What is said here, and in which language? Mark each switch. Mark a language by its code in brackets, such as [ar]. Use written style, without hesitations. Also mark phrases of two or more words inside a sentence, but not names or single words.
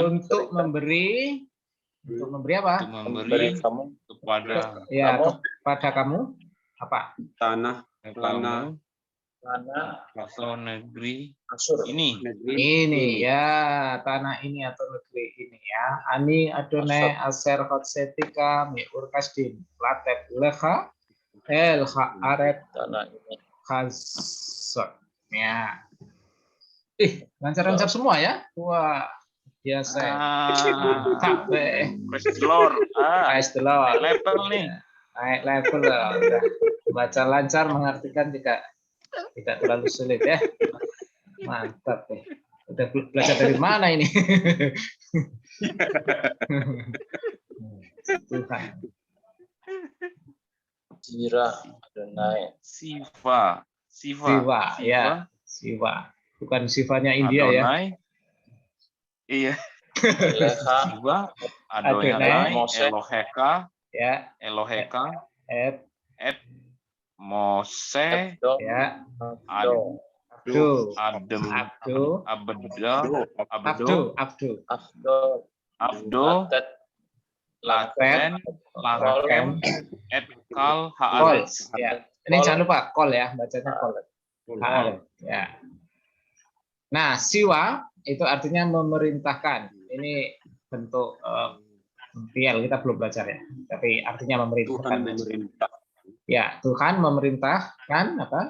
[id] Untuk memberi. Untuk memberi apa? Memberi kamu kepada kamu apa? Tanah atau negeri Asur. Ini ya, tanah ini atau negeri ini ya. [he] אני אדני אשר הוצאתיך מאור כשדים לתת לך אל הארץ [id] Tanah ini. Hazot. Ya. Lancar-lancar semua ya. Wah, biasa. Kabeh. [en] Praise the Lord. Praise the Lord. [id] Level nih. Naik level lah. Udah baca lancar, mengartikan tidak terlalu sulit ya. Mantap ya. Udah belajar dari mana ini? Tuhan. [he] יירא אדני. [id] Siva. Ya. Siva. Bukan sifanya India Adonai. Ya. Iya. Lecha. [he] צוה. אדני. אלהיך. [id] Ya. Eloheka. Et Mose. Ya. Abdo. Laten. Lakem. [he] את כל הארץ. [id] Ya. Ini jangan lupa kol ya, bacanya kol. Ya. Nah, siwa itu artinya memerintahkan. Ini bentuk PL kita belum belajar ya, tapi artinya memerintahkan. Tuhan memerintah. Ya, Tuhan memerintahkan apa?